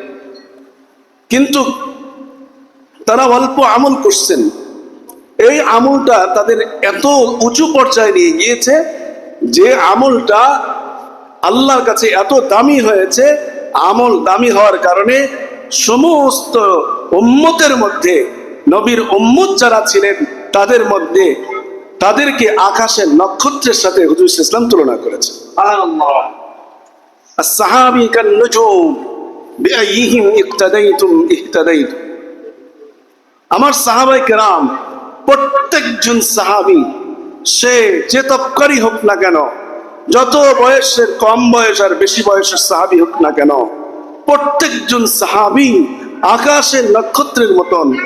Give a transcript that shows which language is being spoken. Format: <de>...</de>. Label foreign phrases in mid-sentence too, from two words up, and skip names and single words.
<bn>কিন্তু তারা অল্প আমল করছেন, এই আমলটা তাদের এত উঁচু পর্যায়ে নিয়ে গিয়েছে যে আমলটা আল্লাহর কাছে এত দামি হয়েছে। আমল দামি হওয়ার কারণে সমস্ত উম্মতের মধ্যে, নবীর উম্মত যারা ছিলেন তাদের মধ্যে, তাদেরকে আকাশের নক্ষত্রের সাথে হুজুর ইসলাম তুলনা করেছেন।</bn> <ar>الصحابي كالنجوم بأيهم اقتديتم اهتديتم.</ar> <bn>আমার সাহাবায়ে কেরাম, প্রত্যেকজন সাহাবী, সে যে তবকারই হোক না কেন, যত বয়সের, কম বয়স আর বেশি বয়সের সাহাবী হোক না কেন, প্রত্যেকজন সাহাবী আকাশের নক্ষত্রের মতন।</bn>